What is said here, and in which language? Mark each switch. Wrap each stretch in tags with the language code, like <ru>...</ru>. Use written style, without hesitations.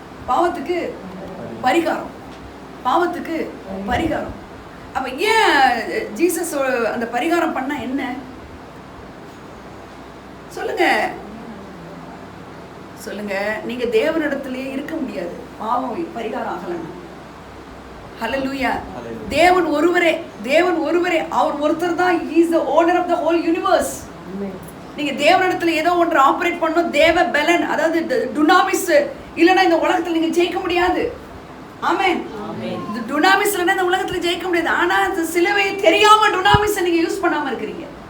<ta>பாவத்துக்கு பரிகாரம், பாவத்துக்கு பரிகாரம். அப்ப ஏன் ஜீசஸ் அந்த பரிகாரம் பண்ணா என்ன சொல்லுங்க, சொல்லுங்க. நீங்க தேவனிடத்திலேயே இருக்க முடியாது பாவம் பரிகாரம் ஆகலன்னா. ஹல்லேலூயா. தேவன் ஒருவரே, தேவன் ஒருவரே, அவர் ஒருத்தர் தான்.</ta> <en>He is the owner of the whole universe.</en> <ta>நீங்க தேவனிடத்துல ஏதோ ஒன்று ஆபரேட் பண்ணணும். தேவ பலன், அதாவது டுனாமிஸ் இல்லைன்னா இந்த உலகத்துல நீங்க ஜெயிக்க முடியாது. ஆமென். இந்த டுனாமிஸ் இல்லைன்னா இந்த உலகத்துல ஜெயிக்க முடியாது. ஆனா அந்த சிலுவையை தெரியாம டுனாமிஸை நீங்க யூஸ் பண்ணாம இருக்கிறீங்க.</ta>